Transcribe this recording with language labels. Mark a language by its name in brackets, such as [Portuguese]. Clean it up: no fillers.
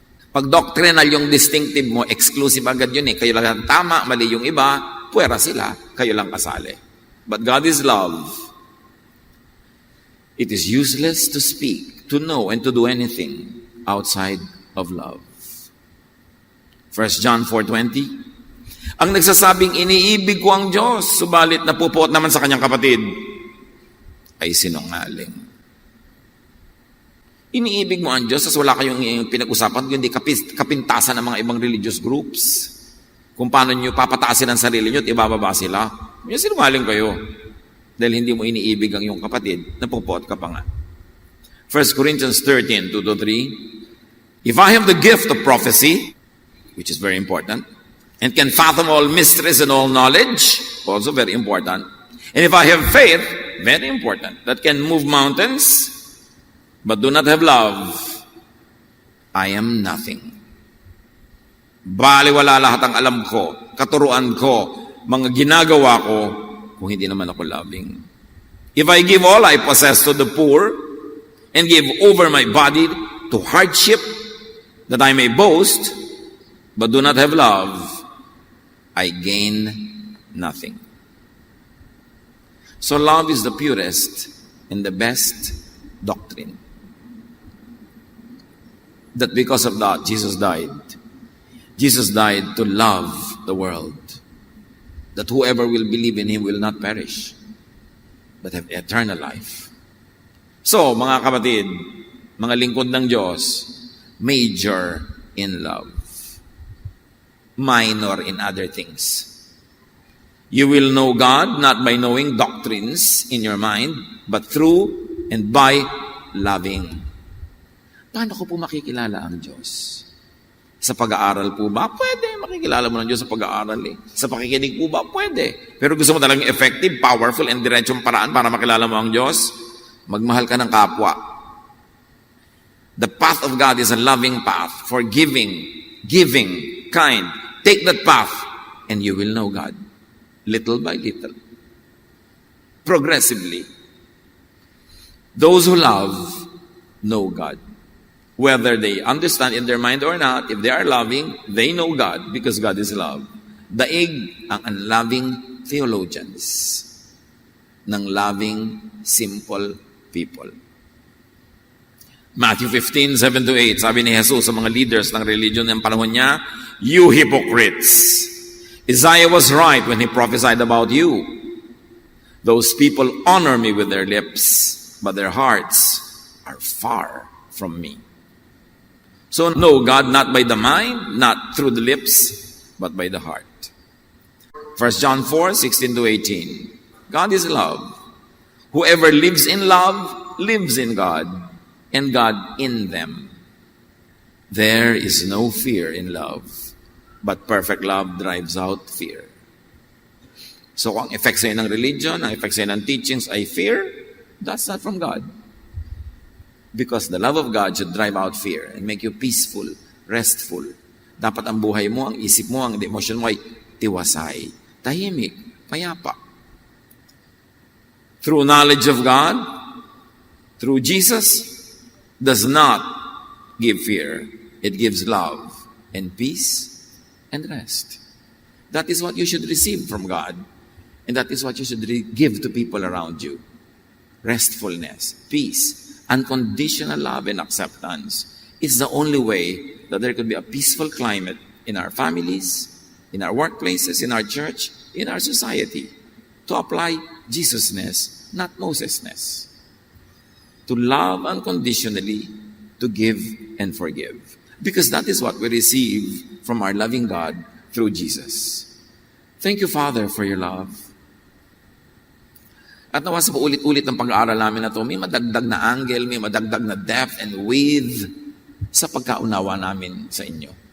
[Filipino] Pag doctrinal yung distinctive mo, exclusive agad yun eh. Kayo lang tama, mali yung iba, puwera sila, kayo lang kasali. [English] But God is love. It is useless to speak, to know, and to do anything outside of love. [Filipino] 1 John 4:20, ang nagsasabing iniibig ko ang Diyos, subalit napupuot naman sa kanyang kapatid, ay sinungaling. Iniibig mo ang Diyos, tas wala kayong pinag-usapan, kundi kapintasan ng mga ibang religious groups. Kung paano nyo papataasin ang sarili nyo at ibababa sila. Yung sinungaling kayo. Dahil hindi mo iniibig ang iyong kapatid, napupot ka pa nga. [English] 1 Corinthians 13, 2-3. If I have the gift of prophecy, which is very important, and can fathom all mysteries and all knowledge, also very important. And if I have faith, very important, that can move mountains, but do not have love, I am nothing. [Filipino] Baliwala lahat ang alam ko, katuruan ko, mga ginagawa ko, kung hindi naman ako loving. [English] If I give all I possess to the poor, and give over my body to hardship, that I may boast, but do not have love, I gain nothing. So love is the purest and the best doctrine. That because of that, Jesus died. Jesus died to love the world. That whoever will believe in Him will not perish, but have eternal life. [Filipino] So, mga kapatid, mga lingkod ng Diyos, [English] major in love. Minor in other things. You will know God not by knowing doctrines in your mind, but through and by loving. [Filipino] Paano ko po makikilala ang Diyos? Sa pag-aaral po ba? Pwede. Makikilala mo ng Diyos sa pag-aaral eh. Sa pakikinig po ba? Pwede. Pero gusto mo talagang [English] effective, powerful, and [Filipino] diretsong paraan para makilala mo ang Diyos? Magmahal ka ng kapwa. [English] The path of God is a loving path, forgiving, giving, kind. Take that path and you will know God. Little by little. Progressively. Those who love know God. Whether they understand in their mind or not, if they are loving, they know God because God is love. [Filipino] Daig ang [English] unloving theologians [Filipino] ng [English] loving, simple people. [Filipino] Matthew 15, 7-8, sabi ni Jesus sa mga leaders ng religion ng panahon niya, [English] you hypocrites! Isaiah was right when he prophesied about you. Those people honor me with their lips, but their hearts are far from me. So know God not by the mind, not through the lips, but by the heart. 1 John 4, 16-18. God is love. Whoever lives in love, lives in God, and God in them. There is no fear in love, but perfect love drives out fear. [Filipino] So kung ang effect sa'yo ng religion, ang effect sa'yo ng teachings ay fear, [English] that's not from God. Because the love of God should drive out fear and make you peaceful, restful. [Filipino] Dapat ang buhay mo, ang isip mo, ang emotion mo ay tiwasay, tahimik, payapa. [English] Through knowledge of God, through Jesus, does not give fear. It gives love and peace and rest. That is what you should receive from God. And that is what you should give to people around you. Restfulness, peace, unconditional love and acceptance is the only way that there could be a peaceful climate in our families, in our workplaces, in our church, in our society, to apply Jesusness, not Mosesness. To love unconditionally, to give and forgive. Because that is what we receive from our loving God through Jesus. Thank you, Father, for your love. [Filipino] At nawa sa paulit-ulit ng pag-aaral namin na ito, may madagdag na angle, may madagdag na [English] depth and width [Filipino] sa pagkaunawa namin sa inyo.